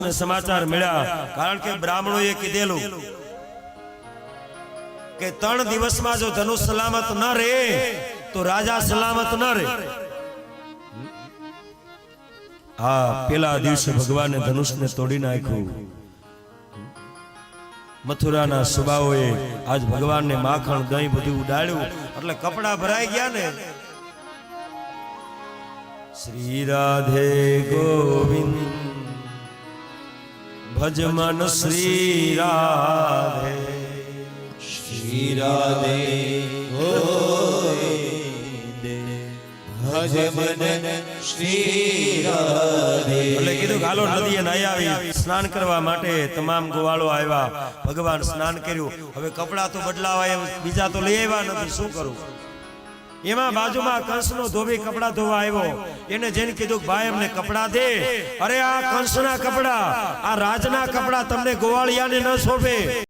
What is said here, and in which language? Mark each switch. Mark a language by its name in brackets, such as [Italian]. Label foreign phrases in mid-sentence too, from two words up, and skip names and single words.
[Gujarati] સમાચાર મિલા કારણ કે બ્રાહ્મણો એ કીધેલું કે 3 દિવસ માં જો ધનુષ સલામત ન રહે તો રાજા સલામત ન રહે। હા, પેલા દિવસે ભગવાન ને ધનુષ ને તોડી નાખ્યું। મથુરા ના સુબાઓએ આજ ભગવાન ને માખણ દહીં બધું ઉડાડ્યું એટલે કપડા ભરાઈ ગયા ને। [Hindi] श्री राधे गोविंद भज मन श्री राधे, श्री राधे गोविंद भज मन श्री राधे। [Gujarati] એટલે કીધું ગાલો નદીએ નાઈ આવી સ્નાન કરવા માટે તમામ ગોવાળો આવ્યા। ભગવાન સ્નાન કર્યું। હવે કપડા તો બદલાવા એમ બીજા તો લઈ આવ્યા નથી, શું કરું? એમાં બાજુમાં કંસનો ધોબી કપડા ધોવા આવ્યો। એને જેને કીધું ભાઈ અમને કપડા દે। અરે આ કંસના કપડા, આ રાજના કપડા તમને ગોવાળિયાને ન શોભે।